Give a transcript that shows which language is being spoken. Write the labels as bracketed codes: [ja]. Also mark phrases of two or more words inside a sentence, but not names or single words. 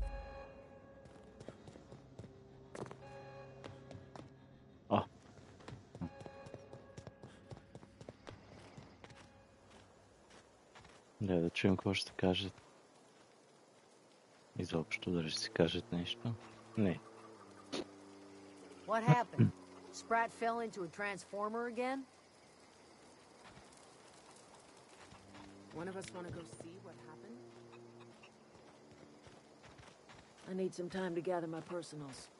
[bg] Да чуем какво ще кажат. Изобщо дали ще си кажат нещо. Не. [en] What happened? Sprat fell into a transformer again? One of us want to go see what happened? I need some time to gather my personals.